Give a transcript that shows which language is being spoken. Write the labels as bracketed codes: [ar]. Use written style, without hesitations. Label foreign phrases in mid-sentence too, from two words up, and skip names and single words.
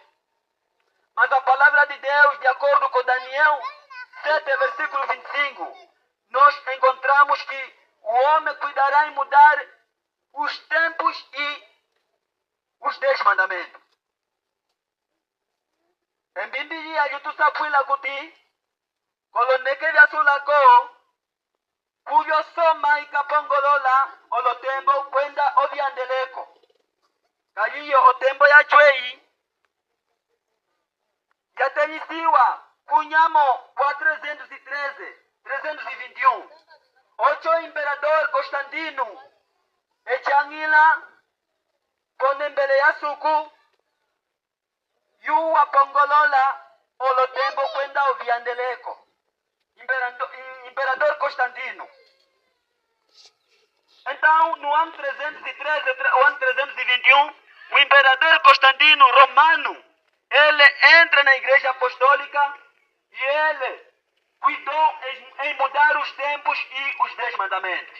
[pt] Mas a palavra de Deus, de acordo com Daniel 7, versículo 25, nós encontramos que o homem cuidará em mudar os tempos e os 10 mandamentos. Em Bíblia, [umb] eu tu sapuila kuti, koloneke vya sulako, kuyo soma ikapongolola, olotembo kwenda oviandeleko. Kayiyo otembo ya chwei, yatenisiwa kunyamo kwa 321. Ocho imperador Constantino echangila konembele ya suku yu apongolola olotembo kwenda oviandeleko. [pt] Imperador Constantino. Então, no ano 313, o ano 321, o imperador Constantino Romano, ele entra na igreja apostólica e ele cuidou em mudar os tempos e os 10 mandamentos.